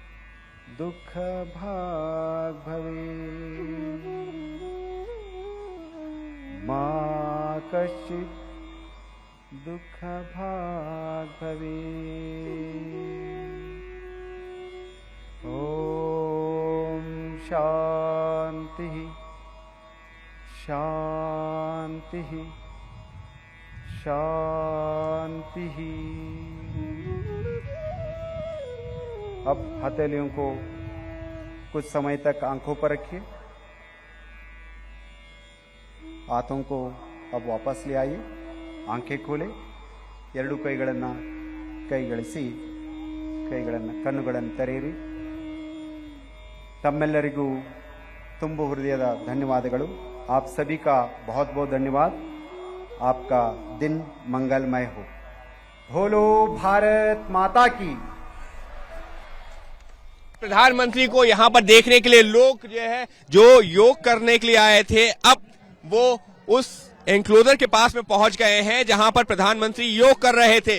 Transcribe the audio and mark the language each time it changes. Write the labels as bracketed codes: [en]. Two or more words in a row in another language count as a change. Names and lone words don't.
[sa] दुःखभाग् भवेत्, मा कश्चित् दुःखभाग् भवेत्। ॐ शान्तिः शान्तिः शान्तिः। [hi] अब हथेलियों को कुछ समय तक आंखों पर रखिए। हाथों को अब वापस ले आइए। आंखें खोले, [kn] ಎರಡು ಕೈಗಳನ್ನು ಕೈಗಳಿಸಿ ಕಣ್ಣುಗಳನ್ನು ತೆರೆಯಿರಿ. तम्मेल्लरिगू ತುಂಬ ಹೃದಯದ ಧನ್ಯವಾದಗಳು. [hi] आप सभी का बहुत बहुत धन्यवाद. आपका दिन मंगलमय हो. बोलो भारत माता की. प्रधानमंत्री को यहाँ पर देखने के लिए लोग जो है जो योग करने के लिए आए थे, अब वो उस एंक्लोजर के पास में पहुंच गए हैं जहां पर प्रधानमंत्री योग कर रहे थे.